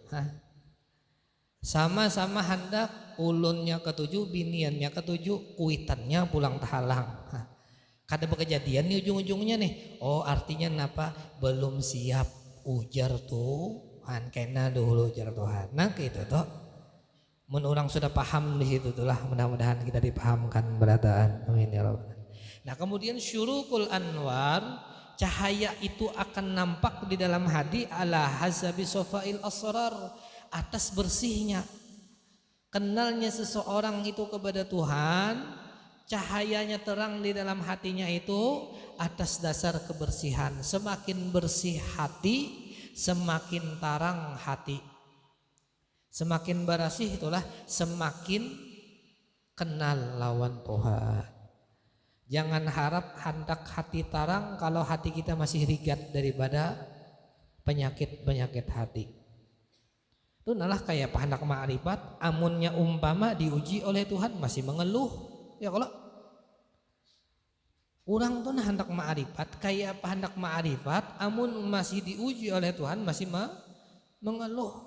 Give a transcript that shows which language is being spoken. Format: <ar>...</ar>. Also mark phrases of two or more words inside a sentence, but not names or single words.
<bjn>Sama-sama hendak, ulunnya ketuju, biniannya ketuju, kuitannya pulang tahalang. Kada berkejadian nih ujung-ujungnya nih. Oh artinya napa? Belum siap ujar Tuhan, kena dulu ujar Tuhan. Nah gitu toh. Mun orang sudah paham di situ itulah, mudah-mudahan kita dipahamkan berataan.</bjn> <ar>آمين يا رب.</ar> <bjn>Nah kemudian</bjn> <ar>شروق الأنوار,</ar> <bjn>cahaya itu akan nampak di dalam hati</bjn> <ar>على حسب صفاء الأسرار,</ar> <bjn>atas bersihnya kenalnya seseorang itu kepada Tuhan. Cahayanya terang di dalam hatinya itu atas dasar kebersihan. Semakin bersih hati, semakin terang hati. Semakin bersih itulah semakin kenal lawan Tuhan. Jangan harap hendak hati terang kalau hati kita masih rigat daripada penyakit-penyakit hati. Itu nalah kayak hendak ma'rifat, amunnya umpama diuji oleh Tuhan masih mengeluh. Ya kalau orang tuh hendak ma'rifat, kayak hendak ma'rifat, amun masih diuji oleh Tuhan masih mengeluh.</bjn>